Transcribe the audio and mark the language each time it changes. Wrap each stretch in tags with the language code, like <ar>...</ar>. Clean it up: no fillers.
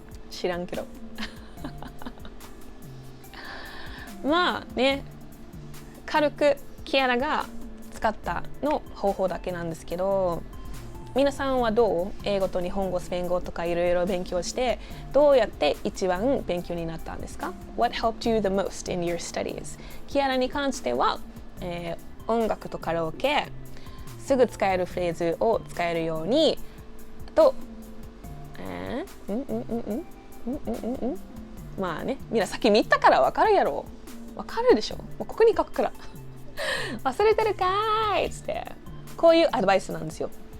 <ja>知らんけどまあね、軽くキアラが使ったの方法だけなんですけど、皆さんはどう英語と日本語、スペイン語とかいろいろ勉強してどうやって一番勉強になったんですか？</ja> <en>What helped you the most in your studies?</en> <ja>キアラに関しては、音楽とカラオケ、すぐ使えるフレーズを使えるようにと、まあね、みんな先見たから分かるやろ。分かるでしょ。もうここに書くから忘れてるかーいっつって、こういうアドバイスなんですよ。</ja>